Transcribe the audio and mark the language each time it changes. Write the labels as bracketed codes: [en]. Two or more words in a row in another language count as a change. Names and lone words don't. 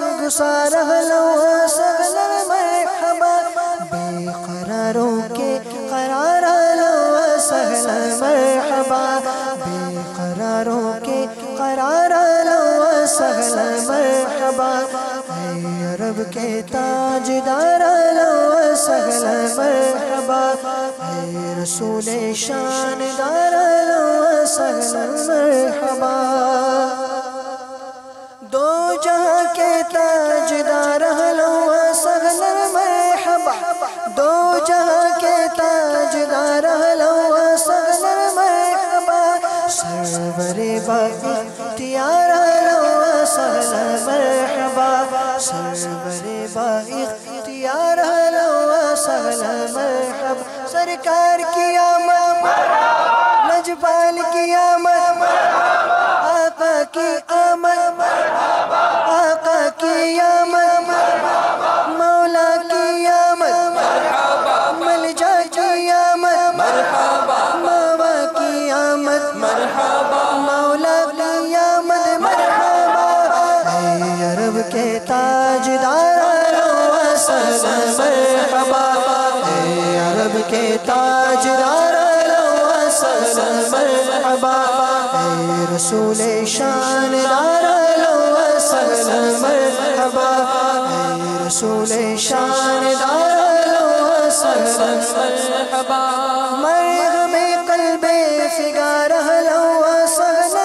[ur] گسار [ar] اہلا و سہلا مرحبا [ur] بے قراروں کے قرار [ar] اہلا و سہلا مرحبا [ur] بے قراروں کے قرار [ar] اہلا و سہلا مرحبا [ur] اے عرب کے تاجدار [ar] اہلا و سہلا مرحبا [ur] اے رسول شاندار [ar] اہلا و سہلا مرحبا [ur] دو جہاں کے تاجدار [ar] اہلا و سہلا مرحبا [ur] دو جہاں کے تاجدار [ar] اہلا و سہلا مرحبا [ur] سرور با اختیار [ar] اہلا و سہلا مرحبا [ur] سرور با اختیار [ar] اہلا و سہلا مرحبا [ur] سرکار کی آمد لجپال کی آمد آقا کی آمد آقا کی آمد مولا کی آمد ملجا کی آمد ماوا کی آمد مولا کی آمد مرحبا اے عرب کے تاجدار [ar] اہلا و سہلا مرحبا [ur] اے عرب کے تاجدار [ar] اہلا و سہلا مرحبا [ur] اے رسول شاندار [ar] اہلا و سہلا مرحبا [ur] اے رسول شاندار [ar] اہلا و سہلا مرحبا [ur] مرحم قلب فگار [ar] اہلا و سہلا